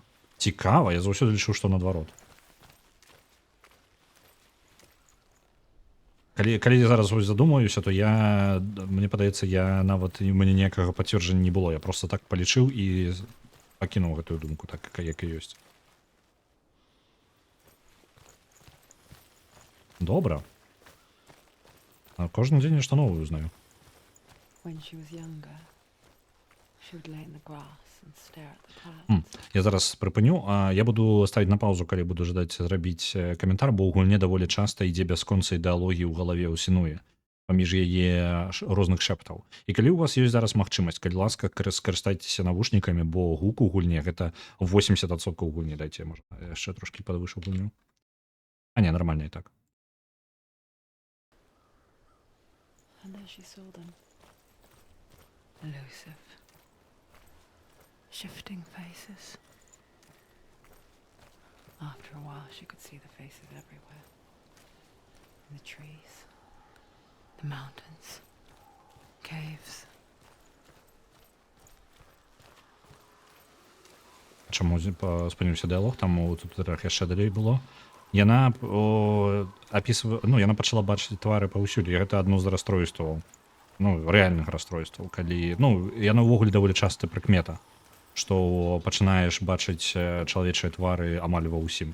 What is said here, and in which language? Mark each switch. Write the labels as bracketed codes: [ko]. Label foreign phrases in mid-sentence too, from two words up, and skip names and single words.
[be] Цікава, я заўсёды лічу, што наадварот. Калі я зараз задумаюся, то мне падаецца, нават у мяне ніякага пацверджання не было. Я просто так палічыў і пакінуў гэтую думку, так як і ёсць. Добра. [ru] Кожен день нечто новое узнаю. [en] When she was younger, she would lay in the grass and stare at the М, clouds. [be] Я зараз прыпыню, а я буду ставіць на паузу, калі буду жадаць зрабіць каментар, бо ў гульне даволі часта ідзе бясконца ідэалогіі ў галаве ў сінуе паміж яе розных шэптаў. І калі ў вас ёсць зараз магчымасць, калі ласка, скарыстайцеся навушнікамі, бо гук у гульне гэта 80% гульні. Дайце можа яшчэ трошкі падвышу гульню. А не, нармальна і так. [en] And there she saw them. Elusive. Shifting faces. After a while, she could see the faces everywhere. In the trees, the mountains, caves. [be] Чаму спыніўся дыялог, там у субтытрах яшчэ далей было. Яна апісвае, ну, яна пачала бачыць твары паўсюль, і гэта адно з расстройстваў, ну, рэальных расстройстваў, калі, ну, яна ўвогуле даволі часта прыкмета, што пачынаеш бачыць чалавечыя твары амаль ва ўсім.